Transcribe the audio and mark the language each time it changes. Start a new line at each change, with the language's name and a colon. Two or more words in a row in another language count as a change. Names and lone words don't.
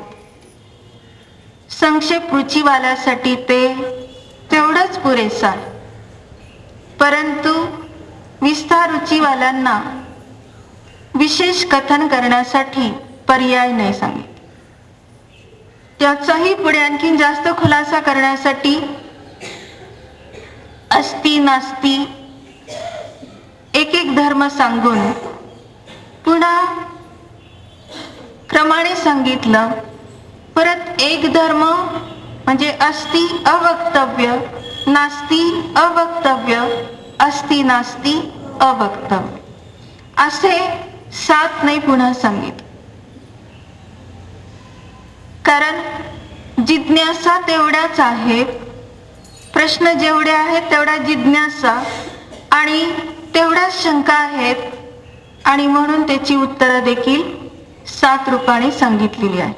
Marathi: संक्षेप रुचीवाल्यासाठी ते तेवढंच पुरेसं आहे, परंतु विस्तार रुचीवाल्यांना विशेष कथन करण्यासाठी पर्याय नाही सांगितले. त्याचाही पुढे आणखीन जास्त खुलासा करण्यासाठी
Sanskrit: अस्ति नास्ति
Marathi: एक एक धर्म सांगून पुन्हा क्रमाने सांगितलं. परत एक धर्म म्हणजे
Sanskrit: अस्ति अवक्तव्य, नास्ति अवक्तव्य, अस्ति नास्ति अवक्तव्य
Marathi: असे 7 नाही पुन्हा सांगितले. कारण जिज्ञासा तेवढ्याच आहेत, प्रश्न जेवढे आहेत तेवढा जिज्ञासा आणि तेवढ्याच शंका आहेत आणि म्हणून त्याची उत्तरं देखील 7 रूपाने सांगितलेली आहे.